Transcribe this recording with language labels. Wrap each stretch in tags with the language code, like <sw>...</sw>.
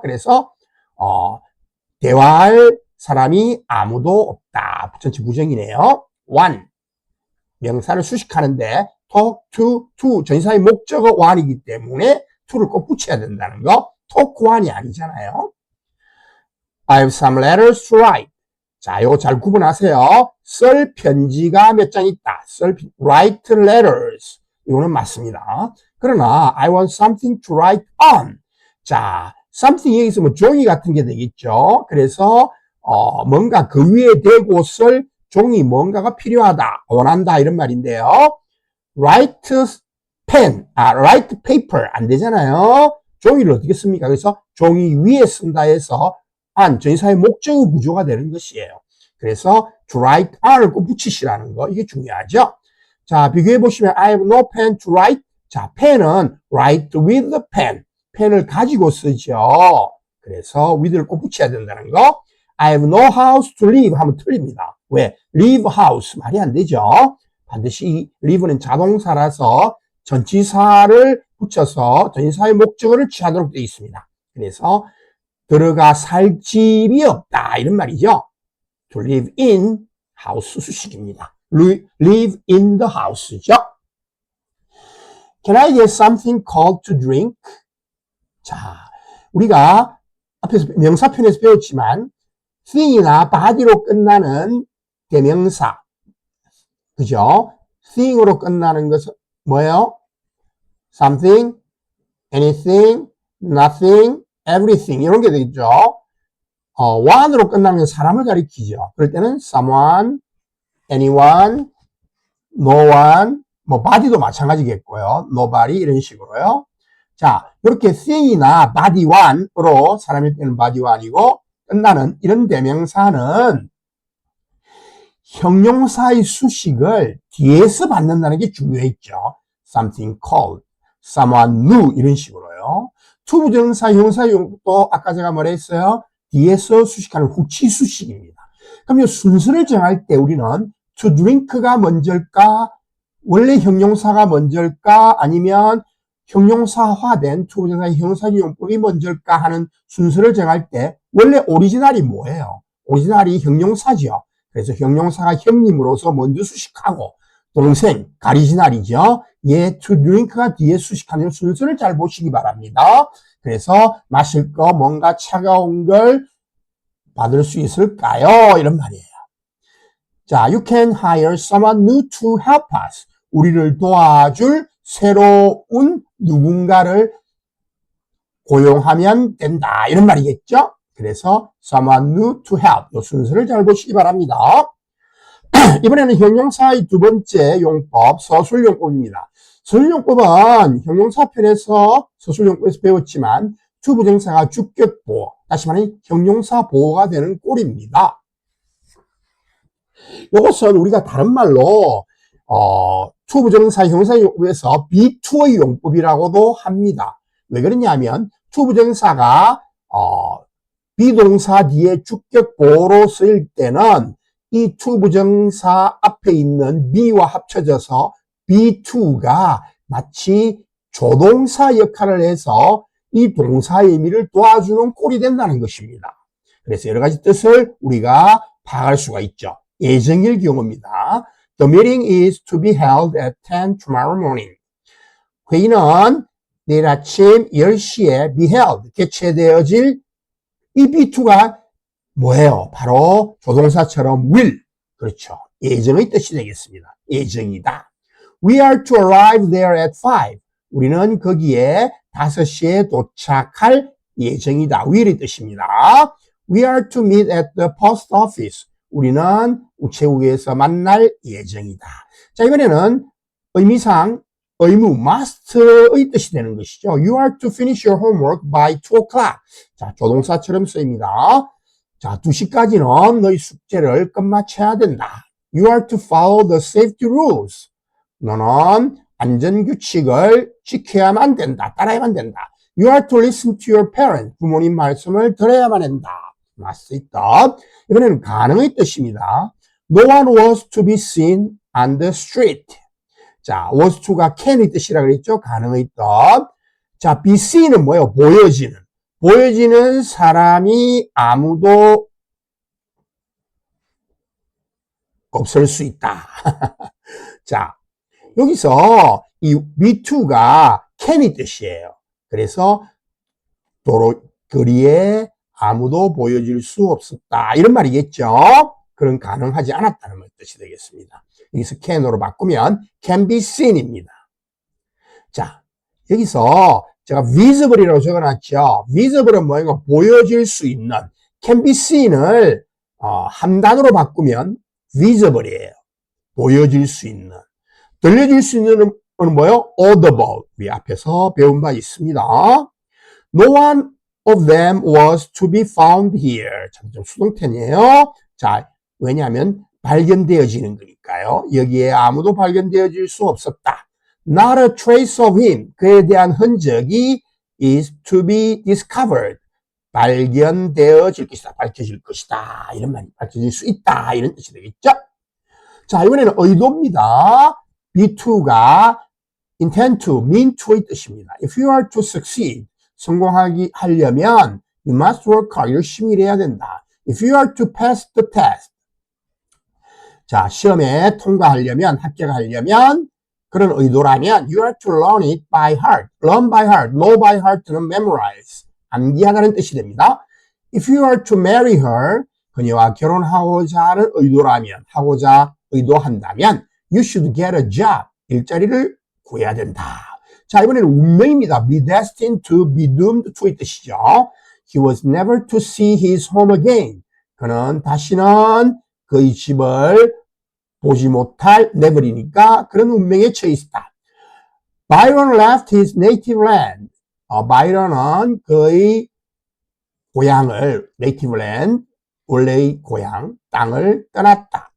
<ko>그래서 대화할 사람이 아무도 없다. 전체 부정이네요. one 명사를 수식하는데 talk to 전치사의 목적어 one이기 때문에 to를 꼭 붙여야 된다는 거. talk one이 아니잖아요.</ko> <en>I have some letters to write.</en> <ko>자, 이거 잘 구분하세요. 쓸 편지가 몇 장 있다. write letters. 이거는 맞습니다. 그러나</ko> <en>I want something to write on.</en> <ko>자, something 여기서 뭐 종이 같은 게 되겠죠. 그래서 뭔가 그 위에 대고 쓸 종이 뭔가가 필요하다, 원한다 이런 말인데요. write pen, write paper 안 되잖아요. 종이를 어떻게 씁니까? 그래서 종이 위에 쓴다 해서 on, 전치사의 목적어 구조가 되는 것이에요. 그래서 to write on을 꼭 붙이시라는 거, 이게 중요하죠. 자, 비교해 보시면</ko> <en>I have no pen to write.</en> <ko>자, 펜은</ko> <en>write with the pen.</en> <ko>펜을 가지고 쓰죠. 그래서 with를 꼭 붙여야 된다는 거.</ko> <en>I have no house to live</en> <ko>하면 틀립니다. 왜? live house 말이 안 되죠. 반드시 live는 자동사라서 전치사를 붙여서 전치사의 목적어를 취하도록 되어 있습니다. 그래서 들어가 살 집이 없다 이런 말이죠.</ko> <en>To live in house</en> <ko>수식입니다.</ko> <en>live in the house죠. Can I get something cold to drink?</en> <ko>자, 우리가 앞에서 명사편에서 배웠지만 thing이나 body로 끝나는 대명사, 그죠? thing으로 끝나는 것은 뭐예요? something, anything, nothing, everything 이런 게 되겠죠. one으로 끝나는 건 사람을 가리키죠. 그럴 때는 someone, anyone, no one, 뭐 body도 마찬가지겠고요. nobody 이런 식으로요. 자, 이렇게 thing이나 body one으로 사람일 때는 body one이고 끝나는 이런 대명사는 형용사의 수식을 뒤에서 받는다는 게 중요했죠. something cold, someone new 이런 식으로요. 투부정사 형용사용도 아까 제가 뭐라 했어요? 뒤에서 수식하는 후치 수식입니다. 그럼 이 순서를 정할 때 우리는 to drink가 먼저일까? 원래 형용사가 먼저일까? 아니면 형용사화된 투부정사의 형용사용법이 먼저일까 하는 순서를 정할 때 원래 오리지널이 뭐예요? 오리지널이 형용사죠. 그래서 형용사가 형님으로서 먼저 수식하고 동생, 가리지널이죠. 얘 to drink가 뒤에 수식하는 순서를 잘 보시기 바랍니다. 그래서 마실 거 뭔가 차가운 걸 받을 수 있을까요? 이런 말이에요.</ko> <en>자, you can hire someone new to help us.</en> <ko>우리를 도와줄 새로운 누군가를 고용하면 된다. 이런 말이겠죠? 그래서 someone new to help. 이 순서를 잘 보시기 바랍니다. 이번에는 형용사의 두 번째 용법, 서술용법입니다. 서술용법은 형용사편에서 서술용법에서 배웠지만 투부정사가 주격보호, 다시 말하면 형용사 보호가 되는 꼴입니다. 이것은 우리가 다른 말로 투부정사 형용사용법에서 B2의 용법이라고도 합니다. 왜 그러냐면 투부정사가 비동사 뒤에 주격보호로 쓰일 때는 이 투부정사 앞에 있는 be와 합쳐져서 B2가 마치 조동사 역할을 해서 이 동사의 의미를 도와주는 꼴이 된다는 것입니다. 그래서 여러 가지 뜻을 우리가 파악할 수가 있죠. 예정일 경우입니다.</ko> <en>The meeting is to be held at 10 tomorrow morning.</en> <ko>회의는 내일 아침 10시에 be held, 개최되어질 이 B2가 뭐예요? 바로 조동사처럼 will. 그렇죠. 예정의 뜻이 되겠습니다. 예정이다.</ko> <en>We are to arrive there at 5.</en> <ko>우리는 거기에 5시에 도착할 예정이다. will의 뜻입니다.</ko> <en>We are to meet at the post office.</en> <ko>우리는 우체국에서 만날 예정이다. 자, 이번에는 의미상 의무, must의 뜻이 되는 것이죠.</ko> <en>You are to finish your homework by 2 o'clock.</en> <ko>자, 조동사처럼 쓰입니다. 자, 2시까지는 너희 숙제를 끝마쳐야 된다.</ko> <en>You are to follow the safety rules.</en> <ko>너는 안전규칙을 지켜야만 된다. 따라야만 된다.</ko> <en>You are to listen to your parents.</en> <ko>부모님 말씀을 들어야만 한다. 맞습니다. 이번에는 가능의 뜻입니다.</ko> <en>No one was to be seen on the street.</en> <ko>자, was to가 can의 뜻이라 그랬죠? 가능의 뜻. 자, be seen은 뭐예요? 보여지는. 보여지는 사람이 아무도 없을 수 있다. 자, 여기서 이 be2가 can의 뜻이에요. 그래서 거리에 아무도 보여질 수 없었다. 이런 말이겠죠? 그런 가능하지 않았다는 뜻이 되겠습니다. 여기서 can으로 바꾸면 can be seen입니다. 자, 여기서 제가 visible이라고 적어놨죠. visible은 뭐예요? 보여질 수 있는. can be seen을 한 단어로 바꾸면 visible이에요. 보여질 수 있는. 들려질 수 있는 건 뭐예요? audible. 우리 앞에서 배운 바 있습니다.</ko> <en>No one of them was to be found here.</en> <ko>참, 좀 수동태네요. 자, 왜냐하면 발견되어지는 거니까요. 여기에 아무도 발견되어질 수 없었다.</ko> <en>Not a trace of him.</en> <ko>그에 대한 흔적이</ko> <en>is to be discovered.</en> <ko>발견되어질 것이다. 밝혀질 것이다. 이런 말이 밝혀질 수 있다. 이런 뜻이 되겠죠? 자, 이번에는 의도입니다. B2가</ko> <en>intend to, mean to의 뜻입니다. If you are to succeed,</en> <ko>하려면</ko> <en>you must work hard,</en> <ko>열심히 일해야 된다.</ko> <en>If you are to pass the test,</en> <ko>자, 시험에 통과하려면, 합격하려면 그런 의도라면</ko> <en>you are to learn it by heart.</en> <ko>learn by heart, know by heart는 memorize, 암기하다는 뜻이 됩니다.</ko> <en>If you are to marry her,</en> <ko>그녀와 결혼하고자 하는 의도라면, 의도한다면</ko> <en>you should get a job,</en> <ko>일자리를 구해야 된다. 자, 이번에는 운명입니다.</ko> <en>be destined to, be doomed to의</en> <ko>뜻이죠.</ko> <en>He was never to see his home again.</en> <ko>그는 다시는 그의 집을 보지 못할 never이니까 그런 운명에 처해 있다.</ko> <en>Byron left his native land.</en> <ko>바이런은 그의 고향을, native land, 원래의 고향, 땅을 떠났다.</ko>